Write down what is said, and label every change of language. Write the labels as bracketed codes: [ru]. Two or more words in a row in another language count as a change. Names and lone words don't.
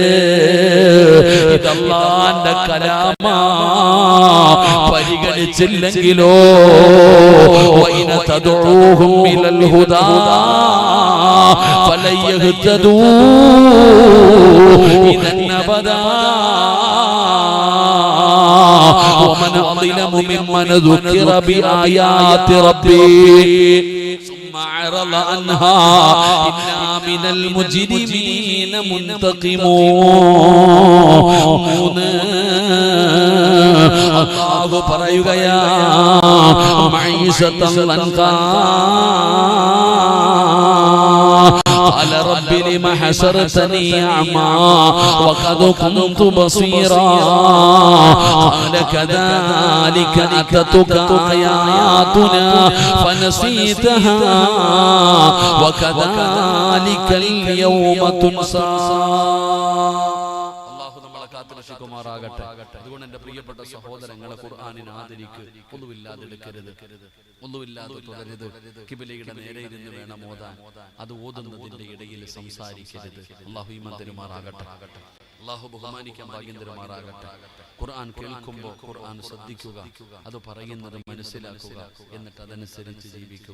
[ml] ഇതല്ലാന്റെ കലാമാ. [ar] പരിഗണിച്ചില്ലെങ്കിലോ وإن تدعهم إلى الهدى فلن يهتدوا إذا أبدا ومن أظلم ممن ذكر بآيات ربه ثم أعرض عنها إنا من المجرمين منتقمون. [ml] അല്ലാഹു പറയുകയാ, [ar] معيشة ضنكا قال رب لم حشرتني أعمى وقد كنت بصيرا قال كذلك أتتك آياتنا فنسيتها وكذلك اليوم تنسى. [ml] കാത്തുരക്ഷിക്കുമാറാകട്ടെ. അതുകൊണ്ട് എന്റെ പ്രിയപ്പെട്ട സഹോദരങ്ങളെ, ഖുർആനിനെ ആദരിക്ക്. ഒന്നുമില്ലാതെ എടുക്കരുത്, ഒന്നുമില്ലാതെ തുടരുത്. കിബിലയുടെ നേരെ ഇരുന്ന് വേണം ഓതാൻ. അത് ഓതുന്നതിന്റെ ഇടയിൽ സംസാരിക്കരുത്. അല്ലാഹു ഈമാൻ തരുമാറാകട്ടെ. അല്ലാഹു ബഹുമാനിക്കാൻ ഭാഗ്യം തരുമാറാകട്ടെ. ഖുർആൻ കേൾക്കുമ്പോൾ ഖുർആൻ ശ്രദ്ധിക്കുക, അത് പറയുന്നത് മനസ്സിലാക്കുക, എന്നിട്ട് അതനുസരിച്ച് ജീവിക്കുക.